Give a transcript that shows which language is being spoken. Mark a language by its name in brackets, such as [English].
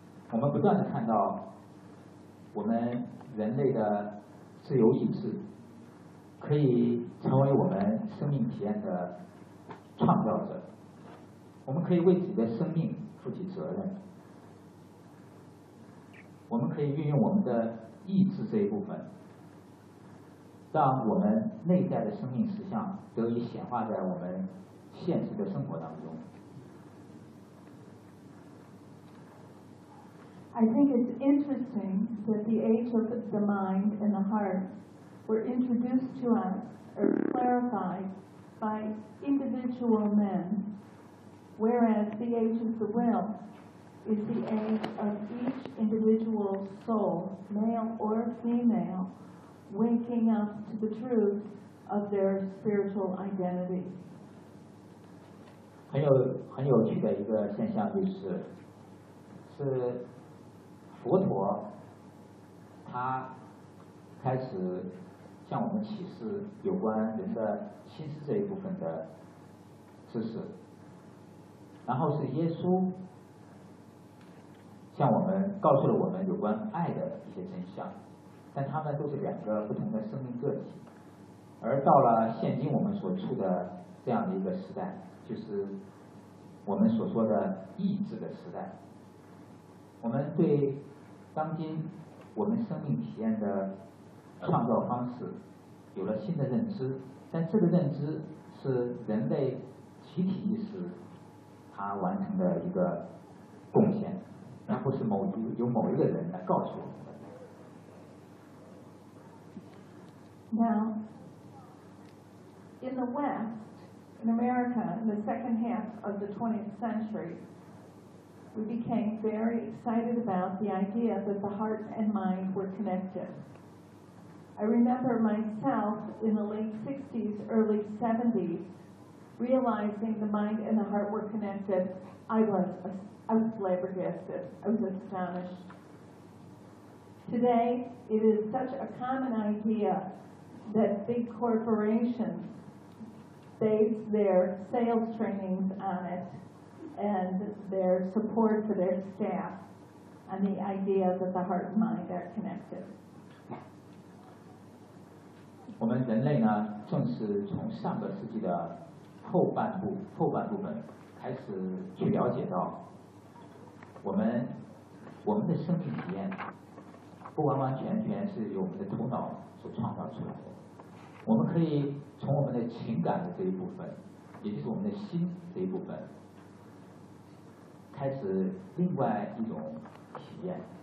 [Chinese] 我们不断的看到我们人类的自由意志可以成为我们生命体验的创造者，我们可以为自己的生命负起责任，我们可以运用我们的意志这一部分，让我们内在的生命实相得以显化在我们现实的生活当中。 [English] I think it's interesting that the age of the mind and the heart were introduced to us or clarified by individual menWhereas the age of the will is the age of each individual soul, male or female, waking up to the truth of their spiritual identity. [Chinese] 很有趣的一个现象就是，是佛陀他开始向我们启示有关人的心思这一部分的知识。然后是耶稣向我们告诉了我们有关爱的一些真相，但他们都是两个不同的生命个体。而到了现今我们所处的这样的一个时代，就是我们所说的意志的时代，我们对当今我们生命体验的创造方式有了新的认知，但这个认知是人类集体意识他完成的一个贡献，然后是由某一个人来告诉我们的。 [English] Now, in the West, in America, in the second half of the 20th century, we became very excited about the idea that the heart and mind were connected. I remember myself in the late 60s, early 70s. Realizing the mind and the heart were connected, I was flabbergasted. I was astonished. Today, it is such a common idea that big corporations base their sales trainings on it and their support for their staff on the idea that the heart and mind are connected. [Chinese] 我们人类呢，正是从上个世纪的后半部分开始去了解到我们的生命体验不完完全全是由我们的头脑所创造出来的，我们可以从我们的情感的这一部分，也就是我们的心这一部分，开始另外一种体验。